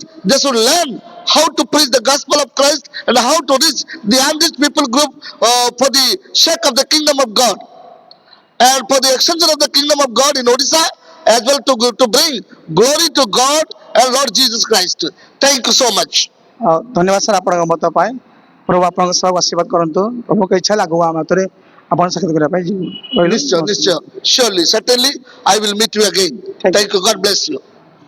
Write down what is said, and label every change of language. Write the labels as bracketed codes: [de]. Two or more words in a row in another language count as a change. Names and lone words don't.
[en] They should learn how to preach the gospel of Christ and how to reach the unreached people group for the sake of the kingdom of God and for the extension of the kingdom of God in Odisha, as well to bring glory to God and Lord Jesus Christ. Thank you so much. [or] ଧନ୍ୟବାଦ ସାର୍ ଆପଣଙ୍କ ମତ ପାଇଁ। ପ୍ରଭୁ ଆପଣଙ୍କ ସହ ଆଶୀର୍ବାଦ କରନ୍ତୁ। ପ୍ରଭୁଙ୍କ ଇଚ୍ଛା ହେଲେ ଆଗକୁ ଆମ ହାତରେ ଆପଣ ସାକ୍ଷାତ କରିବା ପାଇଁ ଯିବୁ। ରହିଲି। [en] Surely, certainly, I will meet you again. Thank you. Thank you. God bless you.